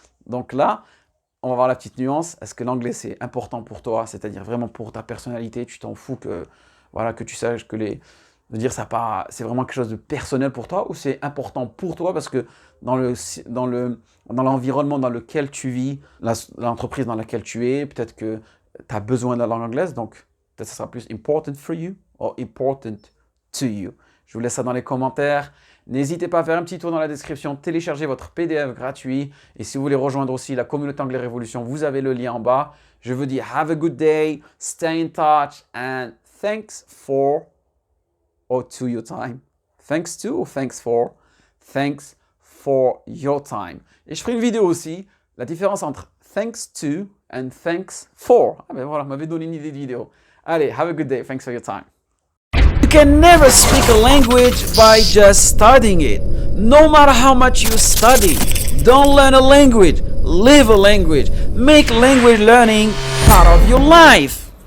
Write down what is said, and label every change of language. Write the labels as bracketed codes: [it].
[fr] Donc là, on va voir la petite nuance, est-ce que l'anglais c'est important pour toi, c'est-à-dire vraiment pour ta personnalité, tu t'en fous que, voilà, que tu saches que de dire ça pas, c'est vraiment quelque chose de personnel pour toi, ou c'est important pour toi parce que dans l'environnement dans lequel tu vis, l'entreprise dans laquelle tu es, peut-être que tu as besoin de la langue anglaise, donc peut-être que ça sera plus important [en] for you or important to you. [fr] Je vous laisse ça dans les commentaires. N'hésitez pas à faire un petit tour dans la description, télécharger votre PDF gratuit. Et si vous voulez rejoindre aussi la communauté Anglais Révolution, vous avez le lien en bas. Je vous dis [en] have a good day, stay in touch, and thanks for or to your time. Thanks to or thanks for? Thanks for your time. [fr] Et je ferai une vidéo aussi, la différence entre [en] thanks to and thanks for. [fr] Ah ben voilà, m'avait donné une idée de vidéo. Allez, [en] have a good day. Thanks for your time. You can never speak a language by just studying it. No matter how much you study, don't learn a language, live a language. Make language learning part of your life.